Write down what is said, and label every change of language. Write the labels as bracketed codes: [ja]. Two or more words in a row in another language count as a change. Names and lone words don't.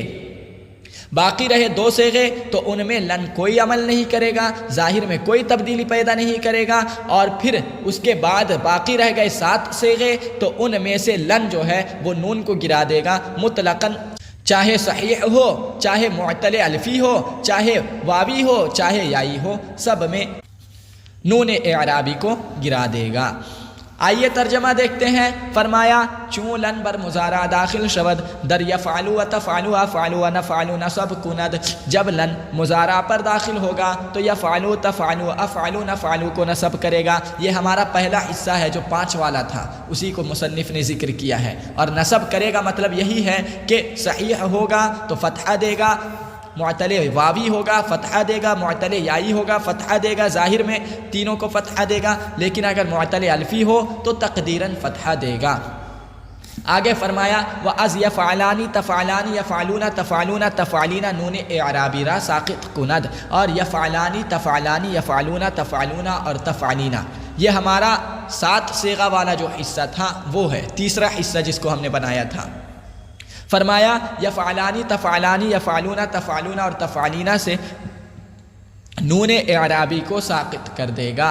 [ur] باقی رہے 2 صیغے تو ان میں لن کوئی عمل نہیں کرے گا، ظاہر میں کوئی تبدیلی پیدا نہیں کرے گا، اور پھر اس کے بعد باقی رہ گئے 7 صیغے تو ان میں سے لن جو ہے وہ نون کو گرا دے گا مطلقاً، چاہے صحیح ہو، چاہے معتل الفی ہو، چاہے واوی ہو، چاہے یائی ہو، سب میں نون اعرابی کو گرا دے گا۔ آئیے ترجمہ دیکھتے ہیں۔ فرمایا [fa] چون لن بر مضارع داخل شود در یفعلو و تفعلو افعلو و نفعلو نصب کند، [ur] جب لن مضارع پر داخل ہوگا تو یفعلو تفعلو افعلو نفعلو کو نصب کرے گا۔ یہ ہمارا پہلا حصہ ہے جو 5 والا تھا، اسی کو مصنف نے ذکر کیا ہے، اور نصب کرے گا مطلب یہی ہے کہ صحیح ہوگا تو فتحہ دے گا، معتل واوی ہوگا فتحہ دے گا، معتل یائی ہوگا فتحہ دے گا، ظاہر میں تینوں کو فتحہ دے گا، لیکن اگر معتل الفی ہو تو تقدیراً فتحہ دے گا۔ آگے فرمایا [fa] وَأَز [ar] يَفْعَلَانِ تَفْعَلَانِ يَفْعَلُونَ تَفْعَلُونَ تَفْعَلِينَ [fa] نون اعرابی را ساقط کند، [ur] اور یفعلانی تفعلانی یفعلون تفعلون اور تفعلین، یہ ہمارا 7 صیغہ والا جو حصہ تھا وہ ہے، تیسرا حصہ جس کو ہم نے بنایا تھا۔ فرمایا یفعلانی تفعلانی یفعلون تفعلون اور تفعلین سے نون اعرابی کو ساقط کر دے گا۔